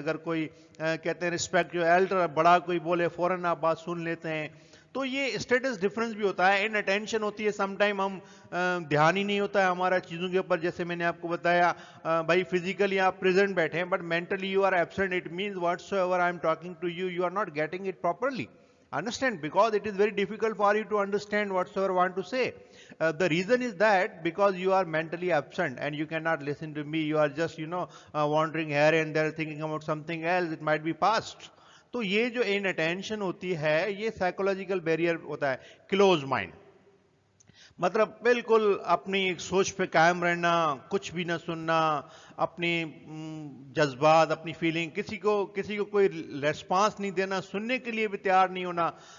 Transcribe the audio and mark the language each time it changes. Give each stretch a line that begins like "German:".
Urdu: اگر کوئی کہتے ہیں رسپیکٹ, جو ایلڈر بڑا کوئی بولے فوراً آپ بات سن لیتے ہیں, تو یہ اسٹیٹس ڈفرنس بھی ہوتا ہے. ان اٹینشن ہوتی ہے, سم ٹائم ہم دھیان ہی نہیں ہوتا ہے ہمارا چیزوں کے اوپر. جیسے میں نے آپ کو بتایا بھائی فزیکلی آپ پریزنٹ بیٹھے ہیں
English: But mentally you are absent, it means whatsoever I am talking to you, you are not getting it properly. Understand? Because it is very difficult for you to understand whatsoever I want to say. The reason is that because you are mentally absent and you cannot listen to me, you are just wandering here and there thinking about something else, it might be past.
Urdu: تو یہ جو in attention ہوتی ہے یہ psychological barrier ہوتا ہے. Close mind مطلب بالکل اپنی ایک سوچ پہ قائم رہنا, کچھ بھی نہ سننا, اپنی جذبات, اپنی فیلنگ, کسی کو کوئی ریسپانس نہیں دینا, سننے کے لیے بھی تیار نہیں ہونا.